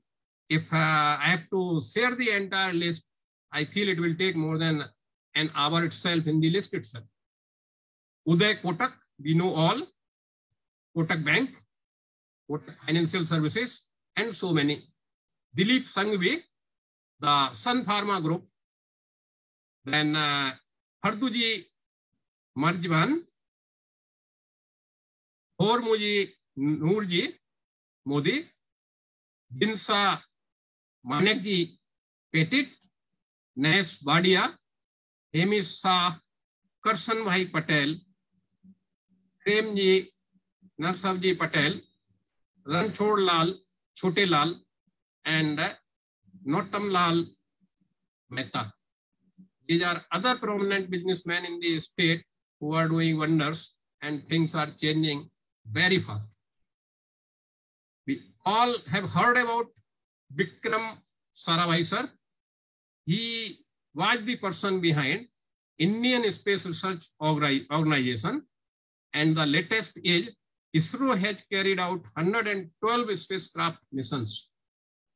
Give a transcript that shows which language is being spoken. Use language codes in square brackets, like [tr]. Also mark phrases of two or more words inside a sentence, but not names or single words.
[en] If I have to share the entire list, I feel it will take more than an hour itself in the list itself. Uday Kotak, we know all. Kotak Bank, Kotak Financial Services, and so many. Dilip Sanghvi, the Sun Pharma Group. Then Harduji Marjwan, Hormuji Noorji Modi, Binsa Manekji Petit, Nes Badia, Hemish Shah, Karshan Bhai Patel, Premji Narsavji Patel, Ranchhod Lal, Chote Lal, and Notam Lal Mehta. These are other prominent businessmen in the state who are doing wonders, and things are changing very fast. We all have heard about Vikram Sarabhai sir. He was the person behind Indian Space Research Organization, and the latest is ISRO has carried out 112 spacecraft missions.